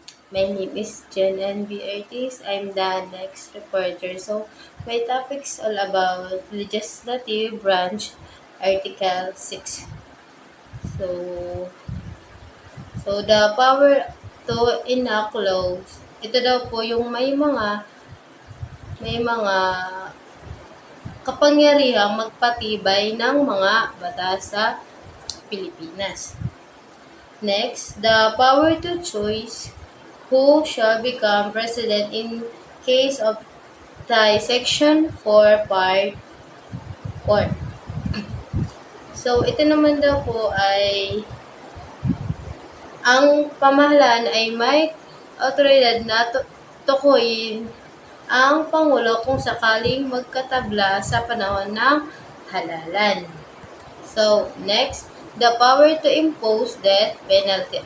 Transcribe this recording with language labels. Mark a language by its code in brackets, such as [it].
[en] My name is Jen N. B. Ortiz. I'm the next reporter. So, my topic is all about Legislative Branch, Article 6. [tl] So, [en] the power to enact laws, [tl] ito daw po yung may mga kapangyarihang magpatibay ng mga batas sa Pilipinas. [en] Next, the power to choose who shall become president in case of tie Section 4 Part 4. [tl] So, ito naman daw po ay ang pamahalaan ay may autoridad na tukuyin ang Pangulo kung sakaling magkatabla sa panahon ng halalan. [en] So, next, the power to impose death penalty.